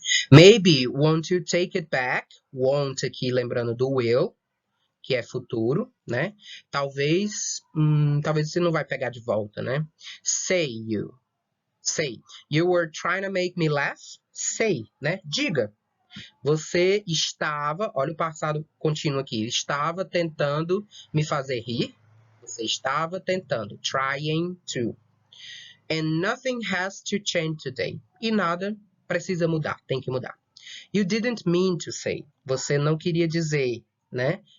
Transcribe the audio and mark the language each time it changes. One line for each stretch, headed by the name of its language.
English: Maybe want to take it back.
Portuguese: Want aqui lembrando do will, que é futuro, né? Talvez você não vai pegar de volta, né?
English: Say you were trying to make me laugh.
Portuguese: Say, né? Diga. Você estava, olha o passado contínuo aqui, estava tentando me fazer rir. Você estava tentando, trying to.
English: And nothing has to change today.
Portuguese: E nada precisa mudar, tem que mudar.
English: You didn't mean to say.
Portuguese: Você não queria dizer, né?